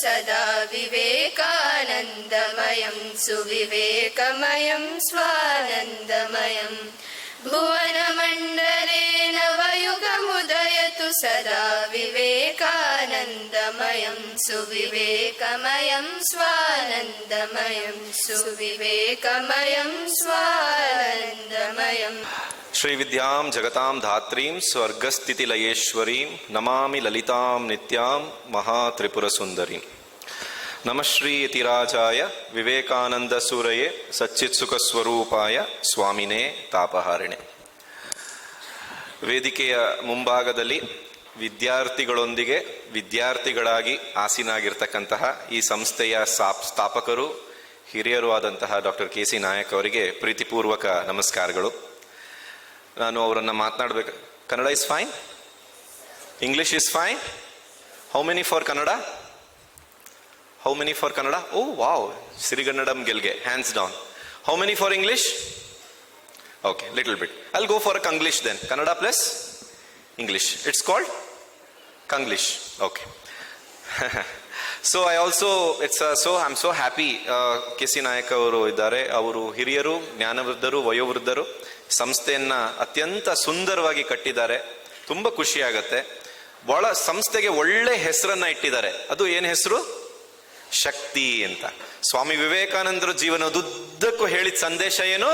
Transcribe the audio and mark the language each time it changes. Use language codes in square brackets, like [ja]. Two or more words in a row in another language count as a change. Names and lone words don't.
[sa] सदा विवेकानन्दमयं सुविवेकमयं स्वानन्दमयं भुवनमण्डले नवयुगमुदयतु सदा विवेकानन्दमयं सुविवेकमयं स्वानन्दमयं सुविवेकमयं स्वानन्दमयं श्री विद्यां जगतां धात्रीं स्वर्गस्थितिलयेश्वरीं नमामि ललितां नित्यां महात्रिपुरसुन्दरीं नमः श्री यतिराजाय विवेकानंदसूरये सच्चित्सुखस्वरूपाय स्वामिने ತಾಪಹಾರಿಣೆ. [kn] ವೇದಿಕೆಯ ಮುಂಭಾಗದಲ್ಲಿ ವಿದ್ಯಾರ್ಥಿಗಳೊಂದಿಗೆ ವಿದ್ಯಾರ್ಥಿಗಳಾಗಿ ಆಸೀನಾಗಿರ್ತಕ್ಕಂತಹ ಈ ಸಂಸ್ಥೆಯ ಸ್ಥಾಪಕರು ಹಿರಿಯರು ಆದಂತಹ ಡಾಕ್ಟರ್ ಕೆ.ಸಿ. ನಾಯಕ್ ಅವರಿಗೆ ಪ್ರೀತಿಪೂರ್ವಕ ನಮಸ್ಕಾರಗಳು. ನಾನು ಅವರನ್ನು ಮಾತನಾಡಬೇಕು. [en] Kannada is fine, English is fine. How many for Kannada? How many for Kannada? Oh wow, [kn] ಸಿರಿಗನ್ನಡಂ ಗೆಲ್ಗೆ, [en] hands down. How many for English? Okay, little bit. I'll go for a Kanglish then. Kannada plus English. It's called Kanglish. Okay. So I also, I'm so happy. K.C. [kn] Nayak ಅವರು ಇದ್ದಾರೆ. ಅವರು ಹಿರಿಯರು, ಜ್ಞಾನವೃದ್ಧರು, ವಯೋವೃದ್ಧರು. ಸಂಸ್ಥೆಯನ್ನ ಅತ್ಯಂತ ಸುಂದರವಾಗಿ ಕಟ್ಟಿದ್ದಾರೆ. ತುಂಬಾ ಖುಷಿ ಆಗುತ್ತೆ. ಬಹಳ ಸಂಸ್ಥೆಗೆ ಒಳ್ಳೆ ಹೆಸರನ್ನ ಇಟ್ಟಿದ್ದಾರೆ. ಅದು ಏನು ಹೆಸರು? ಶಕ್ತಿ ಅಂತ. ಸ್ವಾಮಿ ವಿವೇಕಾನಂದರು ಜೀವನದುದ್ದಕ್ಕೂ ಹೇಳಿದ ಸಂದೇಶ ಏನು?